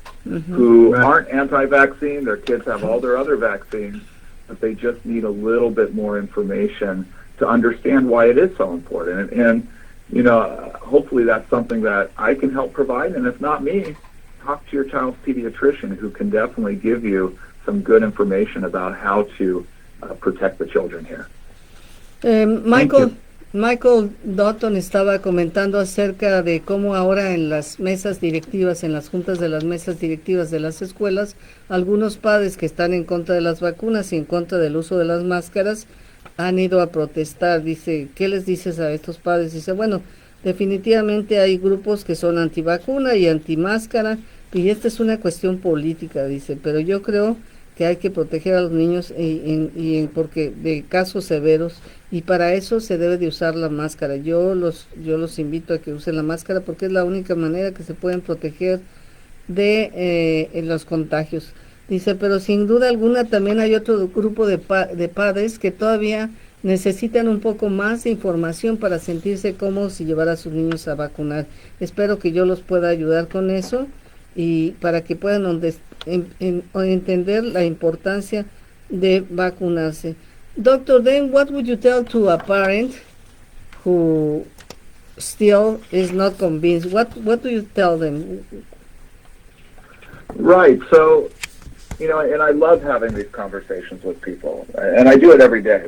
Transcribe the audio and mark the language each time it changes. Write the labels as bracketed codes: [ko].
[en] Who aren't anti-vaccine, their kids have all their other vaccines, but they just need a little bit more information to understand why it is so important. And you know, hopefully that's something that I can help provide, and if not me, talk to your child's pediatrician, who can definitely give you some good information about how to protect the children here. [es] Michael Dotton estaba comentando acerca de cómo ahora en las mesas directivas, en las juntas de las mesas directivas de las escuelas, algunos padres que están en contra de las vacunas y en contra del uso de las máscaras han ido a protestar. Dice, ¿qué les dices a estos padres? Dice, bueno, definitivamente hay grupos que son antivacuna y antimáscara, y esta es una cuestión política, dice, pero yo creo que hay que proteger a los niños porque de casos severos, y para eso se debe de usar la máscara. Yo los invito a que usen la máscara porque es la única manera que se pueden proteger de los contagios. Dice, pero sin duda alguna también hay otro grupo de padres que todavía necesitan un poco más de información para sentirse cómodos y llevar a sus niños a vacunar. Espero que yo los pueda ayudar con eso y para que puedan entender la importancia de vacunarse. [en] Doctor, then what would you tell to a parent who still is not convinced? What do you tell them? Right. So, you know, and I love having these conversations with people, and I do it every day.